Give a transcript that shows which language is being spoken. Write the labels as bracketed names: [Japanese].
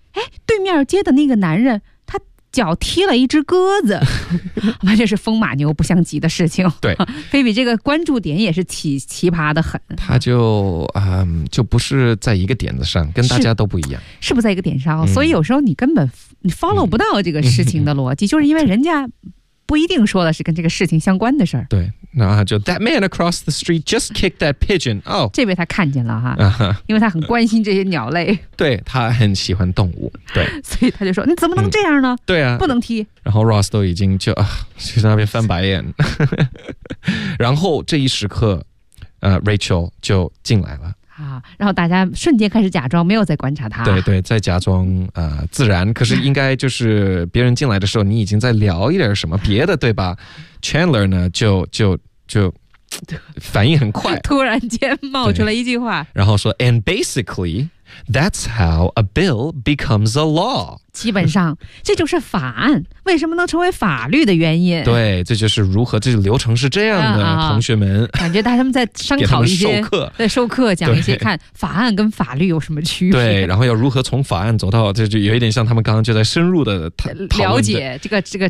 [Chinese] 哎，对面街的那个男人，他脚踢了一只鸽子，完全是风马牛不相及的事情。对，菲比这个关注点也是奇葩的很。他就不是在一个点子上，跟大家都不一样。是不在一个点上、所以有时候你根本follow 不到这个事情的逻辑，就是因为人家不一定说的是跟这个事情相关的事儿。对，那就 [English] That man across the street just kicked that pigeon. [Chinese] 哦、这位他看见了哈，因为他很关心这些鸟类。对，他很喜欢动物。对，所以他就说：“你怎么能这样呢？” 对啊，不能踢。然后 Ross 都已经就在那边翻白眼。然后这一时刻，Rachel 就进来了。啊，然后大家瞬间开始假装没有在观察他，对对，在假装自然，可是应该就是别人进来的时候你已经在聊一点什么别的对吧 Chandler 呢就反应很快，突然间冒出了一句话，然后说 [English] And basically that's how a bill becomes a law， [Chinese] 基本上这就是法案为什么能成为法律的原因。对，这就是如何这个流程是这样的、嗯、同学们。感觉大家们在商讨一些在授课讲一些看法案跟法律有什么区别。对，然后要如何从法案走到就有一点像他们刚刚就在深入 的了解这个